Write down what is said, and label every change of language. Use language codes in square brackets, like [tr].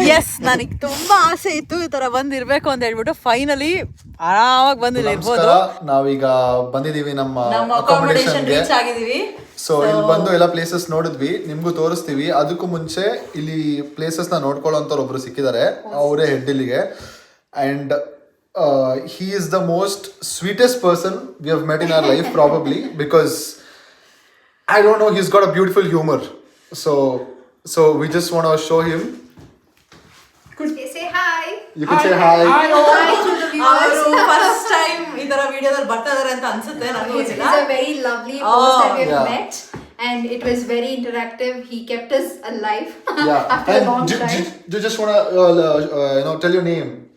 [kn] S, ನನಗೆ ತುಂಬಾ ಆಸೆ ಇತ್ತು ಈ ತರ ಬಂದಿರ್ಬೇಕು ಅಂತ ಹೇಳ್ಬಿಟ್ಟು ಫೈನಲಿ ಆರಾಮಾಗಿ ಬಂದಿರ್ಬೋದು. ನಾವೀಗ ಬಂದಿದೀವಿ ನಮ್ಮ ಅಕಾಮಿಡೇಷನ್ ರೀಚ್ ಆಗಿದೀವಿ. ಸೊ ಇಲ್ಲಿ ಬಂದು ಎಲ್ಲ ಪ್ಲೇಸಸ್ ನೋಡಿದ್ವಿ, ನಿಮ್ಗೂ ತೋರಿಸ್ತೀವಿ. ಅದಕ್ಕೂ ಮುಂಚೆ ಇಲ್ಲಿ ಪ್ಲೇಸಸ್ ನ ನೋಡ್ಕೊಳ್ಳೋಂಥವ್ರು ಒಬ್ರು ಸಿಕ್ಕಿದ್ದಾರೆ, ಅವರೇ ಹೆಡ್ ಇಲ್ಲಿಗೆ. [en] And he is the most sweetest person we have met in our life probably, because I don't know, he's got a beautiful humor. So we just want to show him. Say hi. You can say hi. Hi to the viewers. [kn] First time ಈ ತರ ವಿಡಿಯೋದಲ್ಲಿ ಬರ್ತಾ ಇದಾರೆ ಅಂತ ಅನ್ಸುತ್ತೆ ನನಗೆ. [en] It's a very lovely post that we have met, and it was very interactive. He kept us alive after a long time. You just want to tell your name.